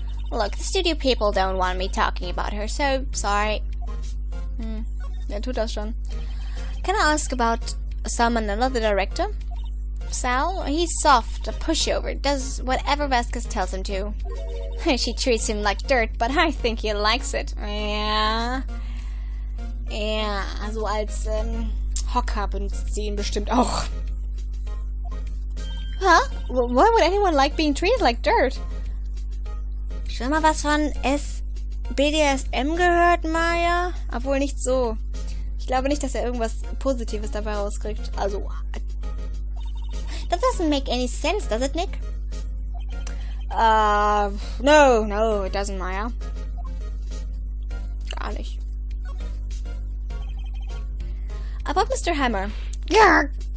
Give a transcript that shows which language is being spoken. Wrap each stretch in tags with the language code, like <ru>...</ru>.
<en>Look, the studio people don't want me talking about her, so sorry.</en> <de>Ja, tut das schon.</de> <en>Can I ask about Salmonella, the director? Sal? He's soft, a pushover, does whatever Vasquez tells him to. She treats him like dirt, but I think he likes it.</en> <de>Ja. Ja, also als Hocker benutzt sie ihn bestimmt auch. Huh?</de> <en>Why would anyone like being treated like dirt?</en> <de>Schon mal was von BDSM gehört, Maya? Obwohl nicht so. Ich glaube nicht, dass er irgendwas Positives dabei rauskriegt. Also...</de> <en>That doesn't make any sense, does it, Nick? No, it doesn't, Maya.</en> <de>Gar nicht.</de> <en>About Mr. Hammer. Grr!</en>